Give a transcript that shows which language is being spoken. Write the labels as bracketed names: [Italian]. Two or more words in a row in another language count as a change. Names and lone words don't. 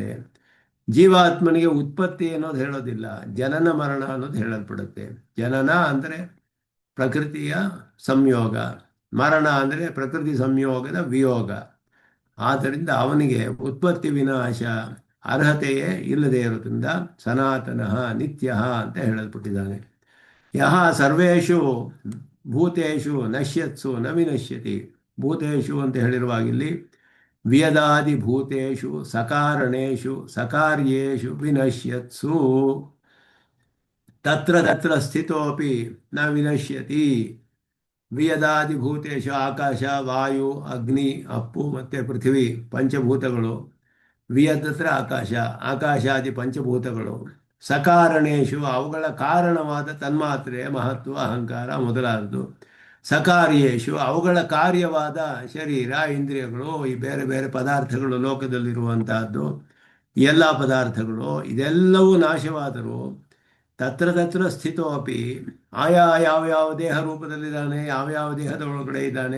[Kannada] ಜೀವಾತ್ಮನಿಗೆ ಉತ್ಪತ್ತಿ ಅನ್ನೋದು ಹೇಳೋದಿಲ್ಲ, ಜನನ ಮರಣ ಅನ್ನೋದು ಹೇಳಲ್ಪಡುತ್ತೆ. ಜನನ ಅಂದರೆ ಪ್ರಕೃತಿಯ ಸಂಯೋಗ, ಮರಣ ಅಂದರೆ ಪ್ರಕೃತಿ ಸಂಯೋಗದ ವಿಯೋಗ. ಆದ್ದರಿಂದ ಅವನಿಗೆ ಉತ್ಪತ್ತಿ ವಿನಾಶ ಅರ್ಹತೆಯೇ ಇಲ್ಲದೆ ಇರೋದ್ರಿಂದ [Sanskrit] ಸನಾತನಃ ನಿತ್ಯ [Kannada] ಅಂತ ಹೇಳಲ್ಪಟ್ಟಿದ್ದಾನೆ. [Sanskrit] ಯಹ ಸರ್ವೇಷು ಭೂತೇಷು ನಶ್ಯತ್ಸು ನ ವಿನಶ್ಯತಿ. ಭೂತೇಷು [Kannada] ಅಂತ ಹೇಳಿರುವಾಗಿಲ್ಲಿ [Sanskrit] ವಿಯದಾದಿ ಭೂತೇಷು ಸಕಾರಣೇಷು ಸಕಾರ್ಯೇಷು ವಿನಶ್ಯತ್ಸು ತತ್ರ ತತ್ರ ಸ್ಥಿತೋಪಿ ನ ವಿನಶ್ಯತಿ. ವಿಯದಾದಿ ಭೂತೇಷು [Kannada] ಆಕಾಶ, ವಾಯು, ಅಗ್ನಿ, ಅಪ್ಪು ಮತ್ತು ಪೃಥ್ವಿ ಪಂಚಭೂತಗಳು. ವಿಯದತ್ರ ಆಕಾಶ, ಆಕಾಶಾದಿ ಪಂಚಭೂತಗಳು. ಸಕಾರಣೇಶು ಅವುಗಳ ಕಾರಣವಾದ ತನ್ಮಾತ್ರೆ ಮಹತ್ವ ಅಹಂಕಾರ ಮೊದಲಾದದ್ದು. ಸಕಾರ್ಯೇಶು ಅವುಗಳ ಕಾರ್ಯವಾದ ಶರೀರ ಇಂದ್ರಿಯಗಳು, ಈ ಬೇರೆ ಬೇರೆ ಪದಾರ್ಥಗಳು ಲೋಕದಲ್ಲಿರುವಂತಹದ್ದು, ಎಲ್ಲ ಪದಾರ್ಥಗಳು ಇದೆಲ್ಲವೂ ನಾಶವಾದರೂ [Sanskrit] ತತ್ರ ತತ್ರ ಸ್ಥಿತೋಪಿ [Kannada] ಆಯಾ ಯಾವ್ಯಾವ ದೇಹ ರೂಪದಲ್ಲಿದ್ದಾನೆ, ಯಾವ್ಯಾವ ದೇಹದ ಒಳಗಡೆ ಇದ್ದಾನೆ.